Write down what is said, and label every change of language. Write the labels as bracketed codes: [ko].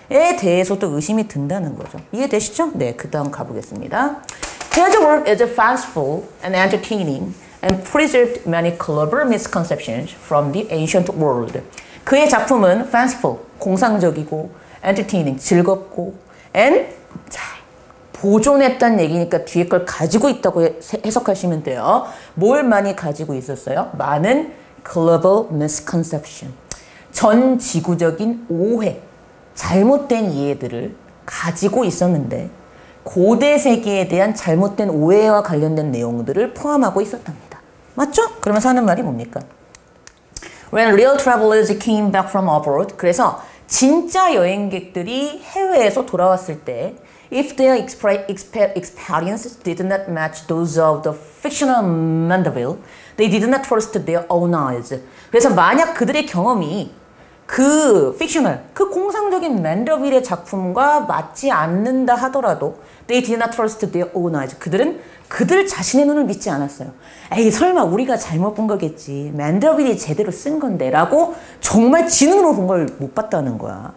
[ko] 에 대해서도 의심이 든다는 거죠. 이해되시죠? 네, 그 다음 가보겠습니다. [en] His work is fanciful and entertaining and preserved many clever misconceptions from the ancient world. [ko] 그의 작품은 fanciful, 공상적이고 entertaining, 즐겁고 and 보존했다는 얘기니까 뒤에 걸 가지고 있다고 해석하시면 돼요. 뭘 많이 가지고 있었어요? 많은 [en] global misconception, [ko] 전 지구적인 오해, 잘못된 이해들을 가지고 있었는데 고대 세계에 대한 잘못된 오해와 관련된 내용들을 포함하고 있었답니다. 맞죠? 그러면서 하는 말이 뭡니까? [en] When real travelers came back from abroad, [ko] 그래서 진짜 여행객들이 해외에서 돌아왔을 때 [en] if their experiences did not match those of the fictional Mandeville, they did not trust their own eyes. [ko] 그래서 만약 그들의 경험이 그 fictional, 그 공상적인 맨더빌의 작품과 맞지 않는다 하더라도 [en] they did not trust their own eyes. [ko] 그들은 그들 자신의 눈을 믿지 않았어요. 에이 설마 우리가 잘못 본 거겠지. 맨더빌이 제대로 쓴 건데 라고 정말 지 눈으로 본 걸 못 봤다는 거야.